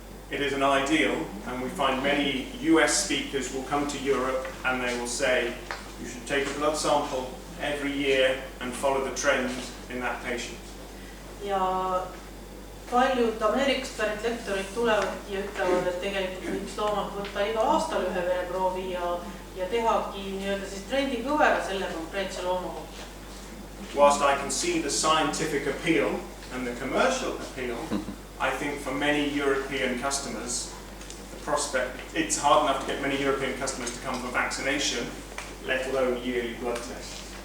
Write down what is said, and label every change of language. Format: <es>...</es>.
<en>It is an ideal, and we find many US speakers will come to Europe and they will say, you should take a blood sample every year and follow the trends in that patient.</en> <et>Ja paljud Ameerikast pärit lektorid tulevad ja ütlevad, et tegelikult võiks loomalt võtta igal aastal ühe vereproovi ja tehagi nii-öelda siis trendikõvera selle konkreetse looma kohta.</et> <en>Whilst I can see the scientific appeal and the commercial appeal, I think for many European customers, the prospect, it's hard enough to get many European customers to come for vaccination, let alone yearly blood tests.</en>